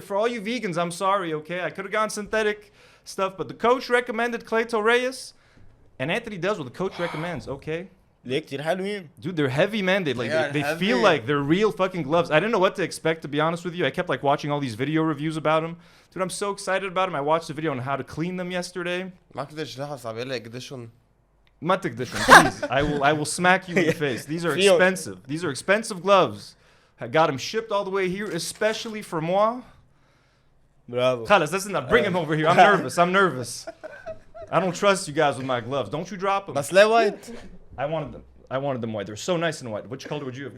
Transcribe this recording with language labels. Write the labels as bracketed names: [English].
[English] For all you vegans, I'm sorry, okay? I could have gone synthetic stuff, but the coach recommended Clayto Reyes, and Anthony does what the coach recommends, okay? [Arabic] ليه كتير حلوين. [English] Dude, they're heavy, man. They feel heavy. like they're real fucking gloves. I didn't know what to expect, to be honest with you. I kept like watching all these video reviews about them. Dude, I'm so excited about them. I watched the video on how to clean them yesterday. [Arabic] ما كنت اشرحها صعب لي قديشهم. ما تقدشهم, [English] please. I will smack you in the face. These are Feel- expensive. These are expensive gloves. I got them shipped all the way here, especially for moi. Bravo. Khalas, listen, bring him over here. I'm nervous. I don't trust you guys with my gloves. Don't you drop them. [Arabic] بس ليه وايت؟ [English] I wanted them white. They're so nice and white. Which color would you have